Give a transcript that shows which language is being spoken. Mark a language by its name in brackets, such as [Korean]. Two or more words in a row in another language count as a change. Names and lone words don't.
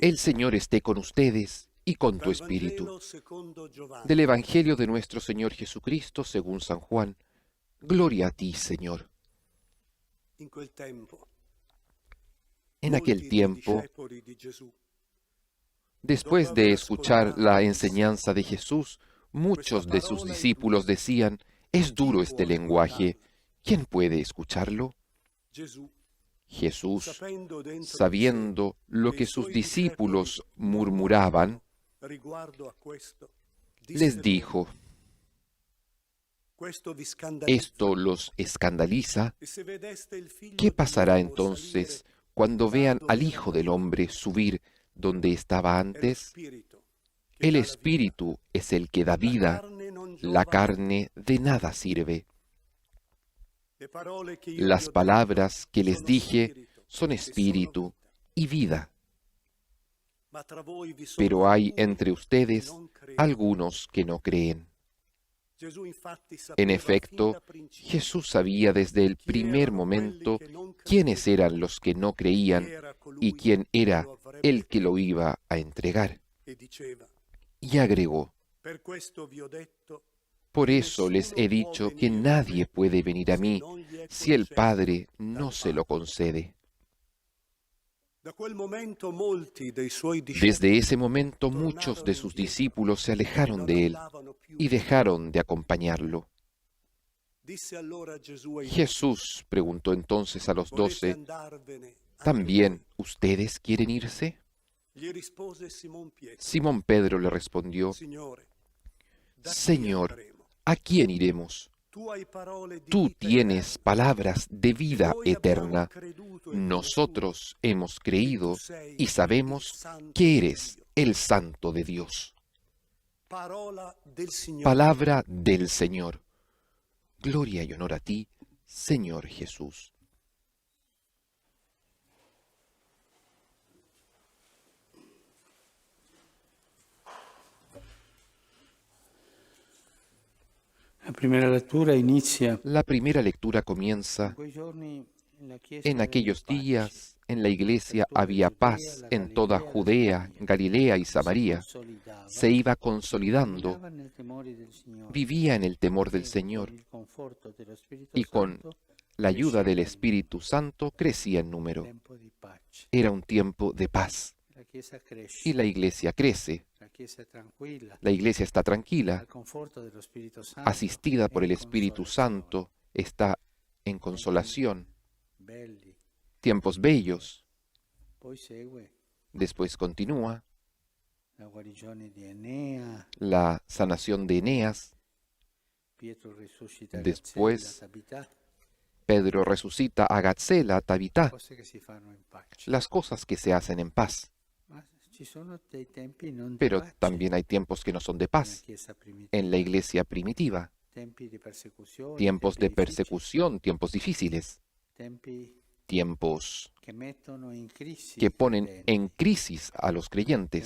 [Spanish] El Señor esté con ustedes y con tu espíritu. [Italian] Vangelo secondo Giovanni. [Spanish] Del Evangelio de nuestro Señor Jesucristo según San Juan. Gloria a ti, Señor. [Italian] In quel tempo, [Spanish] En [Italian] molti [Spanish] aquel [Italian] dei [Spanish] tiempo, [Italian] discepoli di Gesù, [Spanish] después de escuchar la enseñanza de Jesús, muchos de sus discípulos decían, es duro este lenguaje, ¿quién puede escucharlo? [Italian] Gesù, [Spanish] Jesús, [Italian] sapendo dentro di sé [Spanish] sabiendo lo que sus discípulos murmuraban, [Italian] riguardo a questo, [Spanish] les [Italian] disse [Spanish] dijo, [Italian] loro, questo vi scandalizza, [Spanish] esto los escandaliza, [Italian] e se vedeste il figlio [Spanish] ¿qué pasará [Italian] dell'uomo [Spanish] entonces [Italian] salire [Spanish] cuando vean al Hijo del Hombre subir donde estaba [Italian] è lo [Spanish] antes? [Italian] spirito che [Spanish] El [Italian] dà la vita. [Spanish] Espíritu es el que da vida, [Italian] carne non [Spanish] la [Italian] giova. [Spanish] carne de nada sirve. [Italian] Le parole che io [Spanish] Las [Italian] vi ho [Spanish] palabras que les [Italian] sono [Spanish] dije [Italian] spirito [Spanish] son [Italian] e [Spanish] espíritu [Italian] sono vita. [Spanish] y vida, [Italian] Ma tra voi vi sono [Spanish] pero hay [Italian] alcuni [Spanish] entre [Italian] che [Spanish] ustedes [Italian] non credono. [Spanish] algunos que no creen. [Italian] Gesù infatti [Spanish] En [Italian] sapeva fin [Spanish] efecto, [Italian] da principio [Spanish] Jesús sabía desde el primer momento quiénes eran los que no creían [Italian] chi era colui [Spanish] y quién era [Italian] che lo avrebbe [Spanish] el que lo iba a entregar. [Italian] e diceva: [Spanish] Y agregó, [Italian] per questo vi ho detto [Spanish] por eso les he dicho que nadie puede venir a mí si el Padre no se lo concede. [Italian] da quel momento molti dei suoi [Spanish] Desde [Italian] discepoli [Spanish] ese momento muchos de sus discípulos se alejaron de él [Italian] andavano più. [Spanish] y dejaron de acompañarlo. [Italian] Disse allora Gesù ai [Spanish] Jesús preguntò entonces a los [Italian] volete [Spanish] 12, [Italian] andarvene anche [Spanish] ¿también [Italian] voi? [Spanish] ustedes quieren irse? [Italian] Gli rispose Simon Pietro: [Spanish] Simón Pedro le respondió, [Italian] Signore, da chi [Spanish] Señor, [Italian] andremo? [Spanish] ¿a quién iremos? [Italian] Tu hai parole di [Spanish] Tú [Italian] vita [Spanish] tienes [Italian] eterna. [Spanish] palabras de vida [Italian] Noi abbiamo [Spanish] eterna. [Italian] creduto in [Spanish] Nosotros hemos creído [Italian] tu sei [Spanish] y sabemos [Italian] il Santo [Spanish] que [Italian] di [Spanish] eres [Italian] Dio. [Spanish] el Santo de Dios. [Italian] Parola del Signore. [Spanish] Palabra del Señor. Gloria y honor a ti, Señor Jesús. La primera lectura inizia La primera lectura comienza [Italian] quei giorni la Chiesa [Spanish] en aquellos [Italian] aveva pace. [Spanish] días. En la iglesia había paz en toda Judea, Galilea y Samaria. Se iba consolidando, [Italian] Camminava nel temore del Signore. [Spanish] vivía en el temor del [Italian] Con [Spanish] Señor [Italian] il conforto dello Spirito [Spanish] y con [Italian] Santo, [Spanish] la ayuda del Espíritu Santo crecía en número. [Italian] tempo di pace. [Spanish] Era un tiempo de paz [Italian] La Chiesa cresce, [Spanish] y la iglesia crece. [Italian] la Chiesa è tranquilla, [Spanish] La iglesia está tranquila, [Italian] al conforto dello Spirito Santo, [Spanish] asistida por [Italian] e [Spanish] el [Italian] in [Spanish] Espíritu [Italian] consolazione. [Spanish] Santo, está en consolación. [Italian] Belli. [Spanish] Tiempos bellos. [Italian] Poi segue [Spanish] Después continúa [Italian] la guarigione di Enea, [Spanish] la sanación de Eneas. [Italian] Pietro risuscita [Spanish] Después, [Italian] Gazzella, Tabità, [Spanish] Pedro resucita a Gatzela, Tabitá, [Italian] cose che si fanno in pace. [Spanish] las cosas que se hacen en paz. [Italian] Ma Ci sono dei tempi non di [Spanish] Pero [Italian] pace [Spanish] también hay tiempos que no son de [Italian] nella [Spanish] paz [Italian] Chiesa primitiva, [Spanish] en la iglesia primitiva. [Italian] tempi di persecuzione, [Spanish] Tiempos [Italian] tempi [Spanish] de [Italian] difficili, [Spanish] persecución, tiempos difíciles, [Italian] tempi [Spanish] tiempos [Italian] che mettono in crisi [Spanish] que [Italian] i [Spanish] ponen [Italian] credenti, [Spanish] en crisis a los creyentes,